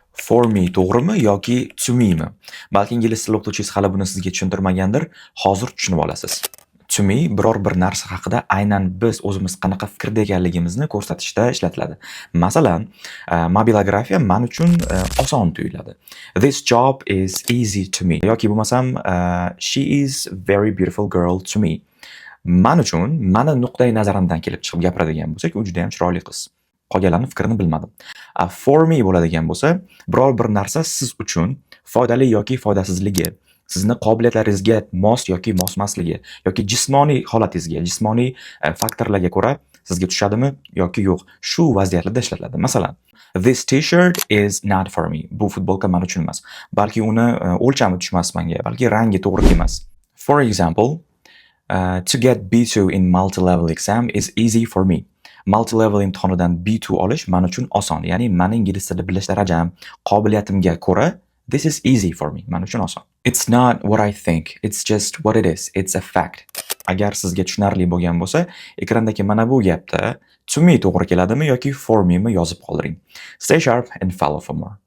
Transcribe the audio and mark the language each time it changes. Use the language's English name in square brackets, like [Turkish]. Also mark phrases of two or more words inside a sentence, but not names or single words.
[English] For me [Uzbek] to'g'rimi yoki [English] to me [Uzbek] mi? Balki ingliz tili o'qituvchingiz hali buni sizga tushuntirmagandir. Hozir tushunib olasiz. [English] To me [Uzbek] biror bir narsa haqida aynan biz o'zimiz qanaqa fikrda ekanligimizni ko'rsatishda ishlatiladi. Masalan, mobilografiya men uchun oson tuyuladi. [English] This job is easy to me [Uzbek] yoki bo'lmasam [English] she is very beautiful girl to me. [Uzbek] Men uchun meni nuqtai nazarimdan kelib chiqib gapiradigan bo'lsak, u juda ham chiroyli qiz. Qolganlarning fikrini bilmadim. [English] For me [Uzbek] bo'ladigan bo'lsa, biror bir narsa siz uchun foydali yoki foydasizligi, sizni qobiliyatlaringizga mos yoki mosmasligi yoki jismoniy holatingizga, jismoniy faktorlarga ko'ra sizga tushadimi yoki yo'q, shu vaziyatlarda ishlatiladi. Masalan, [English] this t-shirt is not for me. [Uzbek] Bu futbolka men uchun emas. Balki uni o'lchami tushmas menga, balki rangi to'g'ri kelmas. [English] For example, to get B2 in multi-level exam is easy for me. [Uzbek] Multi-level imtihonidan B2 olish men uchun oson. Ya'ni mening ingliz tilida bilish darajam, qobiliyatimga ko'ra [English] this is easy for me. [Uzbek] Men uchun oson. [English] It's not what I think. It's just what it is. It's a fact. [Uzbek] Agar sizga tushunarli bo'lgan bo'lsa, ekrandagi mana bu gapda [English] to me [Uzbek] to'g'ri keladimi yoki [English] for me [Uzbek] mi yozib qoldiring. [English] Stay sharp and follow for more.